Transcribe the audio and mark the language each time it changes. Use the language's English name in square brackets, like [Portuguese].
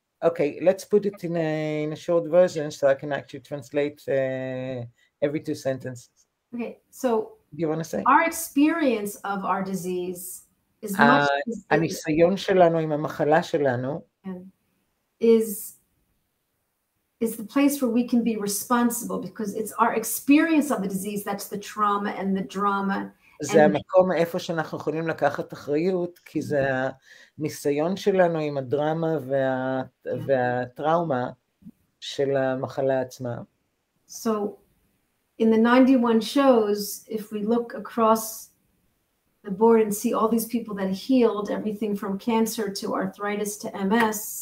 [English] Okay, let's put it in a short version so I can actually translate every 2 sentences. Okay, so do you want to say? Our experience of our disease is much [Hebrew] הניסיון שלנו עם המחלה שלנו [English] is the place where we can be responsible, because it's our experience of the disease that's the trauma and the drama. [Hebrew] זה המקום איפה שאנחנו יכולים לקחת אחריות, כי זה הניסיון שלנו עם הדרמה והטראומה של המחלה עצמה. [English] So in the 91 shows, if we look across the board and see all these people that healed, everything from cancer to arthritis to MS.